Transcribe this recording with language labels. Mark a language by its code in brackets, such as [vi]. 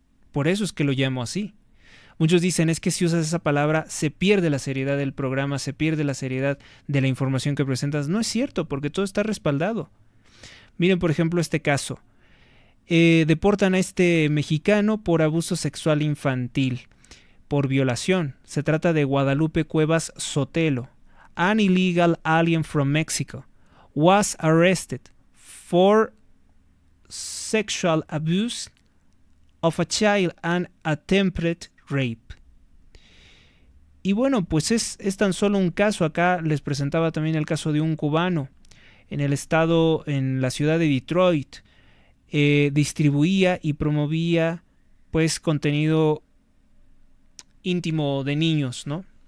[es] Por eso es que lo llamo así. Muchos dicen, es que si usas esa palabra se pierde la seriedad del programa, se pierde la seriedad de la información que presentas. No es cierto, porque todo está respaldado. Miren, por ejemplo, este caso. Deportan a este mexicano por abuso sexual infantil, por violación. Se trata de Guadalupe Cuevas Sotelo. [en] An illegal alien from Mexico was arrested for sexual abuse of a child and attempted rape. [es] Y bueno, pues es tan solo un caso. Acá les presentaba también el caso de un cubano en la ciudad de Detroit. Distribuía y promovía pues contenido íntimo de niños, ¿no?